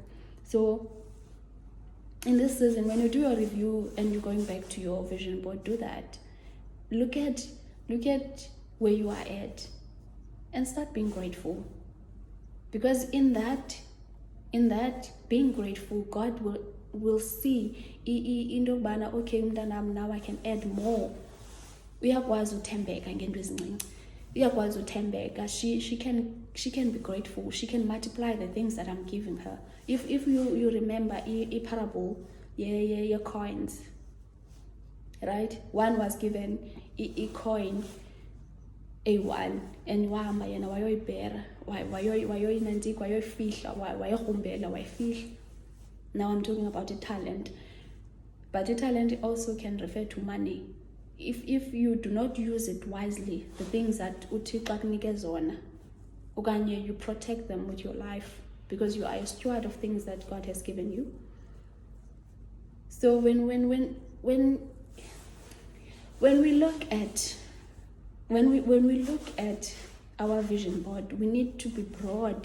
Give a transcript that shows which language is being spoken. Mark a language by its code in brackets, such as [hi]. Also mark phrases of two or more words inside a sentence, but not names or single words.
[en] So in this season, when you do your review and you're going back to your vision board, do that. Look at where you are at and start being grateful. Because in that being grateful, God will see indobana, okay, mntanam, now I can add more. [xh] Uyakwazi uthembeka ngento ezincinci. Uyakwazi uthembeka. [en] She can be grateful. She can multiply the things that I'm giving her. If you remember a parable, your coins, right? One was given a coin, A1, and [xh] wahamba yena wayoyibhera, wayoyinantsika, wayoyifihla, wayoyigrumbela, wayifihla. [en] Now I'm talking about a talent. But a talent also can refer to money. If you do not use it wisely, the things that [xh] uThixo akunike zona, okanye [en] you protect them with your life, because you are a steward of things that God has given you. So when we look at our vision board, we need to be broad.